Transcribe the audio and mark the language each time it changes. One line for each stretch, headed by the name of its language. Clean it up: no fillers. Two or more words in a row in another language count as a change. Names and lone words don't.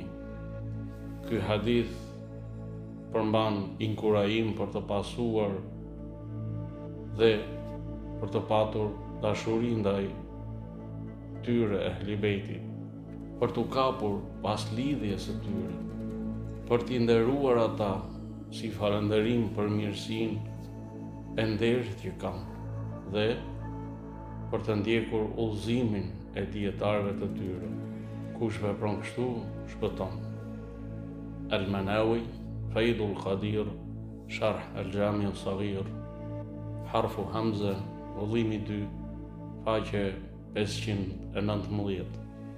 Albanian: Ky hadith përmban inkurajim për të pasuar dhe për të patur dashuri ndaj tyre Ehli Bejtit, për t'u kapur pas lidhjes së tyre, për t'i nderuar ata si falënderim për mirësinë e nderit që kanë dhe për të ndjekur udhëzimin e dietarëve të tyre. Kush vepron kështu, shpëton. Al-Manawi, Faidul Qadir, Sharh al-Jami al-Saghir, harfu Hamza, vëllimi 2, faqe 519.